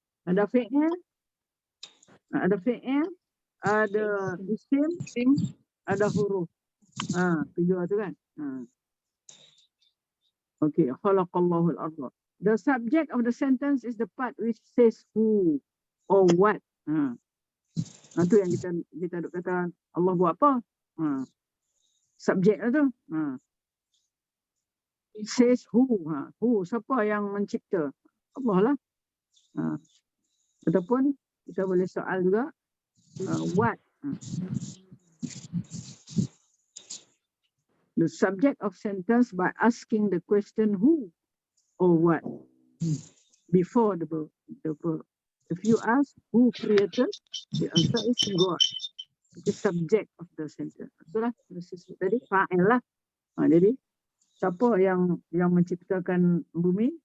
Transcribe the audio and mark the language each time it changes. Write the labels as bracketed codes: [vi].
[ms] Ada fi'il, ada isim, ada huruf. Tiga tu kan. [ar] Okay, khalaqallahul arda. [en] The subject of the sentence is the part which says who or what. [ms] Itu yang kita duk kata Allah buat apa? Subjek lah tu. [en] Says who. Who, [ms] siapa yang mencipta? Allah lah. Ataupun kita boleh soal juga what. [en] The subject of sentence by asking the question who or what before the verb. If you ask who created, the answer is God. The subject of the sentence. [ms] Itulah tadi fa'il lah. Jadi siapa yang menciptakan bumi?